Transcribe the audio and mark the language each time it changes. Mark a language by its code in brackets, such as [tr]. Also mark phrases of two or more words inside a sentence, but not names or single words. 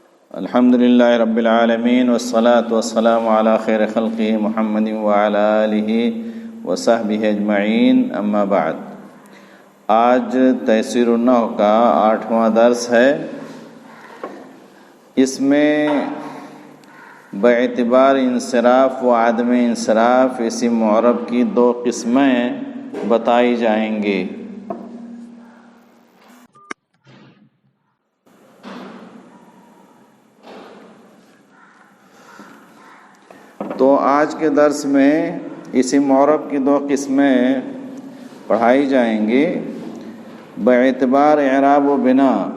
[ar] الحمد للہ رب العالمین والصلاة والسلام علی خیر خلقہ محمد وعلی آلہ وصحبہ اجمعین، اما بعد۔ [ur] آج تیسیر النحو کا 8واں درس ہے۔ اس میں باعتبار انصراف و عدم انصراف اسم معرب کی 2 قسمیں بتائی جائیں گی۔ تو آج کے درس میں اسم معرب کی 2 قسمیں پڑھائی جائیں گی باعتبار اعراب و بنا۔